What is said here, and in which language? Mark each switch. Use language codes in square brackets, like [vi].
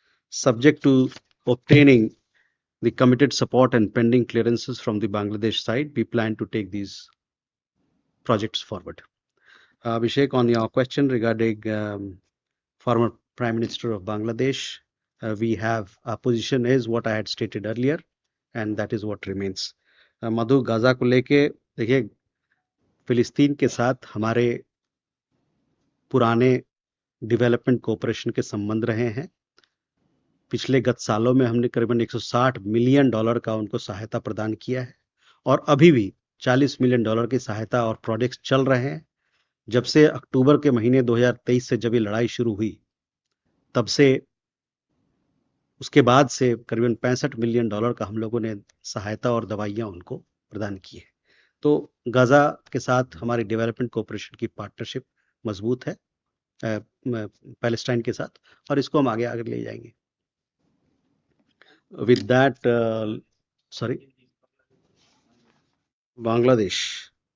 [en] Subject to obtaining the committed support and pending clearances from the Bangladesh side, we plan to take these projects forward. Abhishek, on your question regarding former Prime Minister of Bangladesh, we have our position is what I had stated earlier, and that is what remains. [hi] Madhu, Gaza को लेके देखिए फिलिस्तीन के साथ हमारे पुराने development cooperation के संबंध रहे हैं। पिछले गत सालों में हमने करीबन 160 मिलियन डॉलर का उनको सहायता प्रदान किया है और अभी भी 40 मिलियन डॉलर की सहायता और प्रोजेक्ट्स चल रहे हैं। जब से अक्टूबर के महीने 2023 से जब ये लड़ाई शुरू हुई तब से उसके बाद से करीबन 65 मिलियन डॉलर का हम लोगों ने सहायता और दवाइयां उनको प्रदान की है। तो गाजा के साथ हमारी डेवलपमेंट कोऑपरेशन की पार्टनरशिप मजबूत है पैलेस्टाइन के साथ और इसको हम आगे ले जाएंगे। [en] With that, sorry, Bangladesh.